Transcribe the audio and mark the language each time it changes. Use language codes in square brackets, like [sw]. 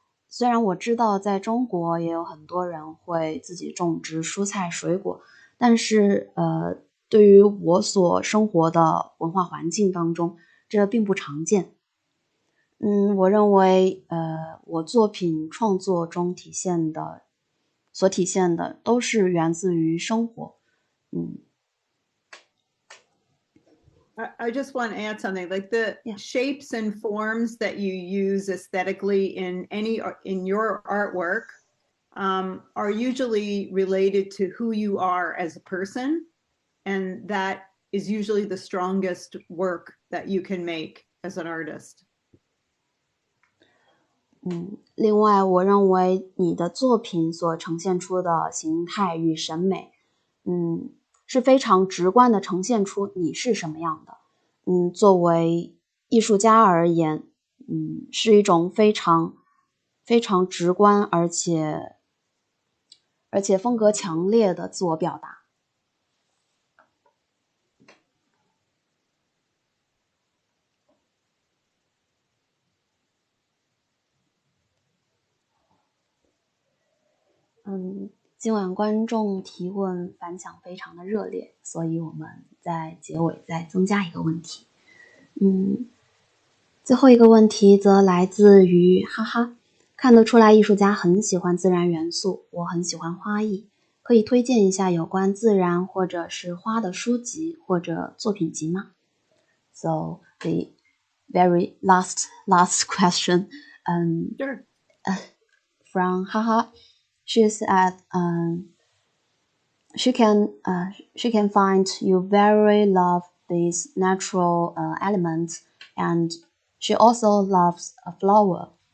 [zh] 虽然我知道在中国也有很多人会自己种植蔬菜水果，但是对于我所生活的文化环境当中，这并不常见。我认为我作品创作中体现的所体现的都是源自于生活。 [en] I just want to add something, like the shapes and forms that you use aesthetically in your artwork are usually related to who you are as a person, and that is usually the strongest work that you can make as an artist. [zh] 另外我认为你的作品所呈现出的形态与审美是非常直观的呈现出你是什么样的。作为艺术家而言是一种非常非常直观而且风格强烈的自我表达。今晚观众提问反响非常的热烈，所以我们在结尾再增加一个问题。最后一个问题则来自于哈哈，看得出来艺术家很喜欢自然元素，我很喜欢花艺，可以推荐一下有关自然或者是花的书籍或者作品集吗？ [en] So the very last question Sure. From haha, she said she can find you very love these natural elements, and she also loves a flower.